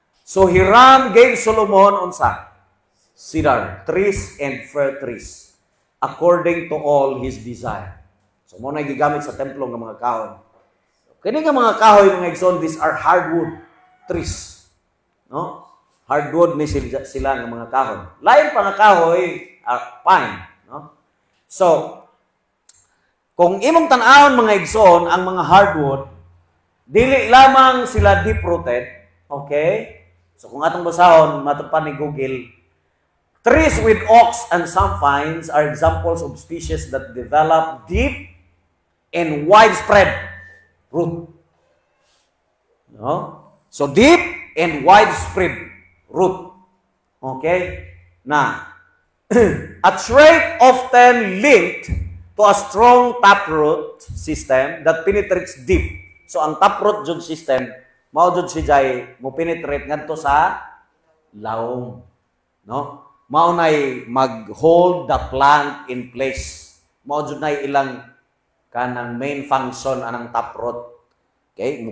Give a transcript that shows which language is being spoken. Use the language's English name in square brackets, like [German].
[English] So Hiram gave Solomon unsa? Cedar trees and fir trees, according to all his desire. [Cebuano] So mo na gigamit sa templo ng mga kahoy. Kini nga mga kahoy, mga igsoon, [English] these are hardwood trees. [Cebuano] No? Hardwood ni sila ng mga kahoy. Lain pa nga kahoy, pine. No? So, kung imong tan-awon mga igsoon, ang mga hardwood, dili lamang sila deep-rooted. Okay? So, kung atong basahon, matupan ni Google, [English] trees with oaks and some pines are examples of species that develop deep and widespread root. No? So, deep and widespread root. Okay? Now, a trait often linked to a strong taproot system that penetrates deep. [Cebuano] So, ang taproot jud system, mao jud si jay mo penetrate ngadto sa laom. No? Mao nay mag-hold [English] the plant in place. [Cebuano] Mao jud nay ilang kanang main function anang taproot. Okay?